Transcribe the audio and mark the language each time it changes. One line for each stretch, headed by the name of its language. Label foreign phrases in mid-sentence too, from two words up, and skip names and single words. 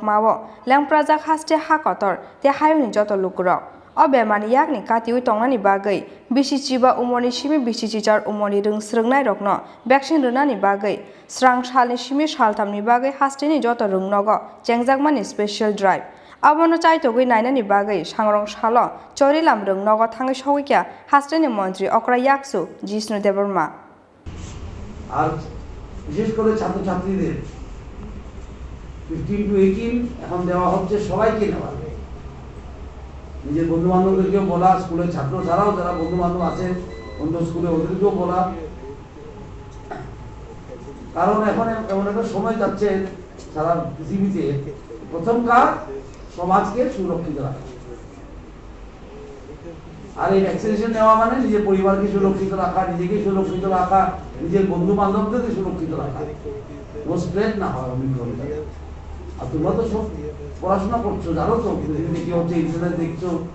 Kok Borok: mawo lengprajak haste hakotor te hayuni joto lukurok o bemani yakni katiwi tongani bagai bisichiba umoni shimi bisichichar umoni rung srungnai rokno vaccine runani bagai srang shalni shimi shaltamni bagai hasteni joto rungnogo chengjagmani
English: special drive
Kok Borok: abono chaitogwi nainani bagai sangrongsalo Charilam rungnogo thangi showikya Hasteni Mantri Okra yaksu Jisnu Deborma
Bangla: বিশেষ করে ছাত্রছাত্রীদের 15 to 18 এখন দেওয়া হচ্ছে সবাইকে নেওয়া নিজের বন্ধু বান্ধবদেরকেও বলা স্কুলের ছাত্র ছাড়াও যারা বন্ধু বান্ধব আছে অন্য স্কুলে ওদেরকেও বলা কারণ এখন এমন একটা সময় যাচ্ছে সারা পৃথিবীতে প্রথম কাজ সমাজকে সুরক্ষিত রাখা আর এই ভ্যাকসিনেশন নেওয়া মানে নিজের পরিবারকে সুরক্ষিত রাখা নিজেকে সুরক্ষিত রাখা নিজের বন্ধু বান্ধবদেরকে সুরক্ষিত রাখা ও স্প্রেড না হয় অমিক্রন আর তোমরা তো সব পড়াশোনা করছো জানো তো পৃথিবীতে কি হচ্ছে ইন্টারনেট দেখছো